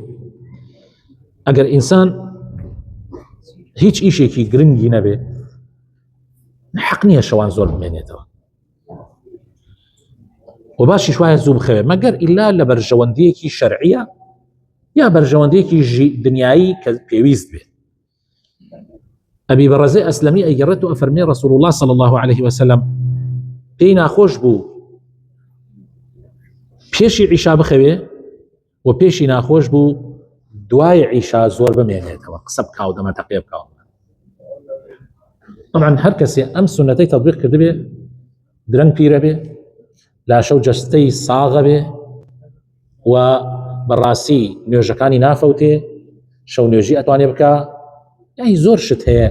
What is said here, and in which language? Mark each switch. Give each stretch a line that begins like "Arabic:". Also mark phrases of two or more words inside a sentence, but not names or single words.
Central Kurdish: ئەگەر ئینسان هیچ ئیشێکی گرنگی نەبێ حەق نییە شەوان زۆر بمێنێتەوە و باشیش وایە زوو بخەوێ، مەگەر ئیلا لە بەرژەوەندیەکی شەرعیە یا بەرژەوەندیەکی دنیایی کە پێویست بێت. ئەبی بەڕەزەی ئەسلەمی ئەیگەڕێت و ئەفەرمێ ڕەسوول الله
Arabic: صلی الله عليه وسلم
Central Kurdish: پێی ناخۆش بوو پێشی عیشا بخەوێ و پێشی ناخۆش بوو دوای عیشا زۆر بمێنێتەوە، قسە بکاو، دەمەتەقێ بکاو. طبعاً هەر کەسێ ئەم سونەتەی تەطبیق کردبێ درەنگ پیرە بێ، لاشە و جەستەی ساغە بێ و بەڕاستی نوێژەکانی نافەوتێ، شەو نوێژی ئەتوانێ بکە، یعنی زۆر شت هەیە.